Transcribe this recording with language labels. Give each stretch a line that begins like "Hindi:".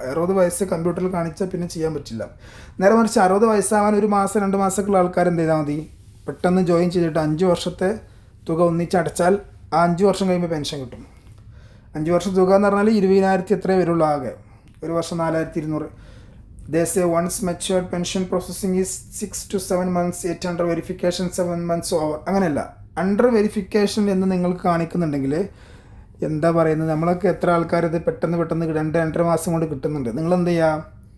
Malayalam: 60 വയസ്സ് കമ്പ്യൂട്ടറിൽ കാണിച്ചാൽ പിന്നെ ചെയ്യാൻ പറ്റില്ല. നേരെ മറിച്ച് 60 വയസ്സാവാൻ 1 മാസം 2 മാസമൊക്കെയുള്ള ആൾക്കാർ എന്ത് ചെയ്താൽ മതി? പെട്ടെന്ന് ജോയിൻ ചെയ്തിട്ട് 5 വർഷത്തെ തുക ഒന്നിച്ചടച്ചാൽ ആ 5 വർഷം കഴിയുമ്പോൾ പെൻഷൻ കിട്ടും. 5 വർഷം തുക എന്ന് പറഞ്ഞാൽ 20,000 എത്രയേ വരുള്ളൂ ആകെ. ഒരു വർഷം 4,200.
English: They say once matured pension processing is 6 to 7 months, 8 under verification 7 months over.
Malayalam: അങ്ങനെയല്ല, അണ്ടർ വെരിഫിക്കേഷൻ എന്ന് നിങ്ങൾക്ക് കാണിക്കുന്നുണ്ടെങ്കിൽ എന്താ പറയുന്നത്, നമ്മളൊക്കെ എത്ര ആൾക്കാർ ഇത് പെട്ടെന്ന് 2-2.5 മാസം കൊണ്ട് കിട്ടുന്നുണ്ട്. നിങ്ങളെന്ത് ചെയ്യുക?